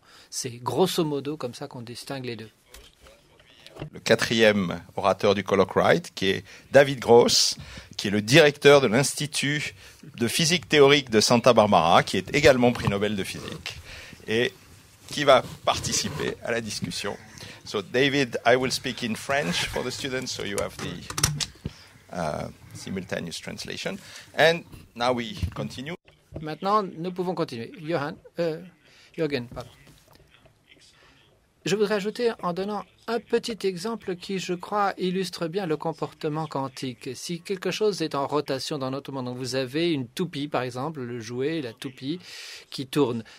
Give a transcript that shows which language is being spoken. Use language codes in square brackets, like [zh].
[fr] C'est grosso modo comme ça qu'on distingue les deux. Le quatrième orateur du colloque Wright, qui est David Gross, qui est le directeur de l'Institut de physique théorique de Santa Barbara, qui est également prix Nobel de physique, et qui va participer à la discussion. [en] So David, I will speak in French for the students, so you have the simultaneous translation. And now we continue. [fr] Maintenant, nous pouvons continuer. Jürgen, pardon. Je voudrais ajouter en donnant un petit exemple qui, je crois, illustre bien le comportement quantique. Si quelque chose est en rotation dans notre monde, donc vous avez une toupie, par exemple, le jouet, la toupie, qui tourne.